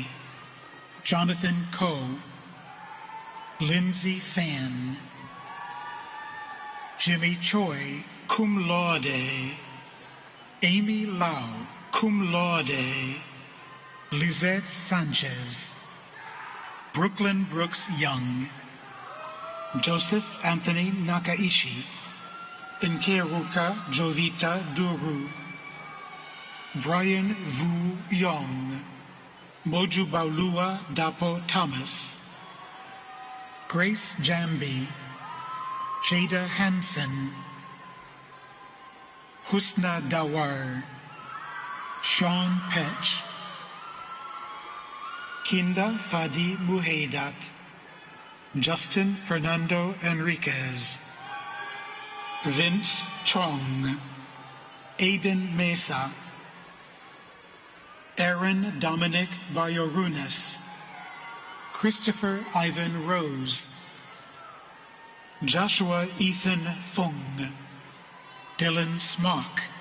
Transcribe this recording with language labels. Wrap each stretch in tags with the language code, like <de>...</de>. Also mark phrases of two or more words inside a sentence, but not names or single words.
<en>Jonathan Coe. Lindsay Fan. Jimmy Choi,</en> <la>cum laude.</la> <en>Amy Lau,</en> <la>cum laude.</la> <en>Lizette Sanchez. Brooklyn Brooks Young. Joseph Anthony Nakaishi. Nkeruka Jovita Duru. Brian Vu Yong, Moju Baulua Dapo Thomas, Grace Jambi, Jada Hansen, Husna Dawar, Sean Petch, Kinda Fadi Muhaidat, Justin Fernando Enriquez, Vince Chong, Aiden Mesa, Aaron Dominic Bayorunas, Christopher Ivan Rose, Joshua Ethan Fung, Dylan Smock,</en>